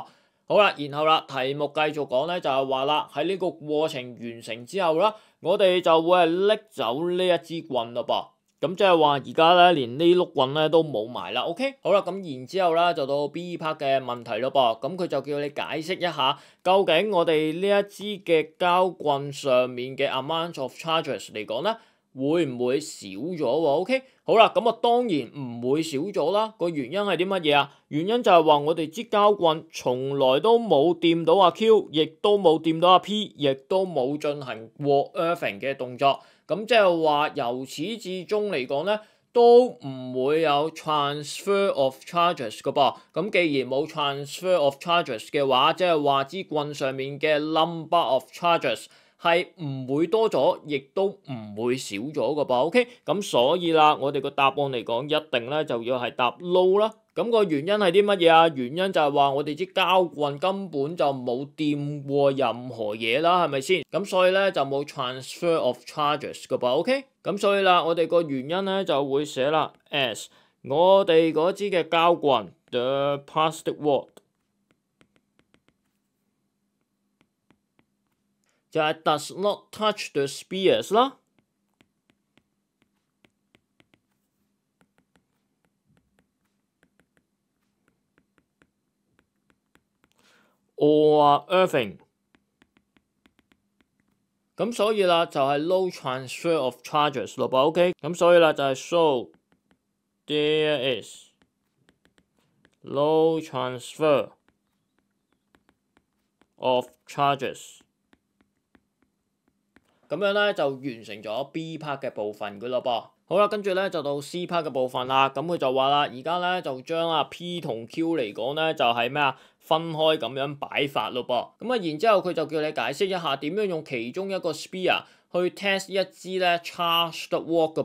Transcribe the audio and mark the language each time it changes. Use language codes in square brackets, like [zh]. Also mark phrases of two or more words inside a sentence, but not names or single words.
[yue] 好啦，然後啦，題目繼續講咧，就係話啦，喺呢個過程完成之後啦，我哋就會係拎走呢一支棍咯噃。咁即係話而家咧連呢碌棍咧都冇埋啦。OK， 好啦，咁然之後咧就到 [en] B part [yue] 嘅問題咯噃。咁佢就叫你解釋一下，究竟我哋呢一支嘅膠棍上面嘅 [en] amount of charges [yue] 嚟講咧，會唔會少咗喎？OK， 好啦，咁啊當然唔會少咗啦。個原因係啲乜嘢啊？原因就係話我哋支膠棍從來都冇掂到阿 Q， 亦都冇掂到阿 P， 亦都冇進行過 earthing 嘅動作。咁即係話由始至終嚟講咧，都唔會有 [en] transfer of charges [yue] 噶噃。咁既然冇 [en] transfer of charges [yue] 嘅話，即係話支棍上面嘅 [en] number of charges [yue] 係唔會多咗，亦都唔會少咗噶噃。OK， 咁所以啦，我哋個答案嚟講，一定咧就要係答 no 啦。咁個原因係啲乜嘢啊？原因就係話我哋支膠棍根本就冇掂過任何嘢啦，係咪先？咁所以咧就冇 [en] transfer of charges [yue] 噶噃。OK， 咁所以啦，我哋個原因咧就會寫啦 as 我哋嗰支嘅膠棍 [en] the plastic wad 就係 does not touch the spears 啦。or earthing， [yue] 咁所以啦就係 [en] no transfer of charges [yue] 咯噃。OK， 咁所以啦就係 [en] so there is no transfer of charges。 [yue] 咁樣咧就完成咗 [en] B part [yue] 嘅部分噶咯噃。好啦，跟住咧就到 [en] C part [yue] 嘅部分啦。咁佢就話啦，而家咧就將啊 P 同 Q 嚟講咧就係咩啊？分開咁樣擺法咯噃。咁啊，然之後佢就叫你解釋一下點樣用其中一個 spear 去 test 一支咧 [en] charged wad [yue] 嘅噃。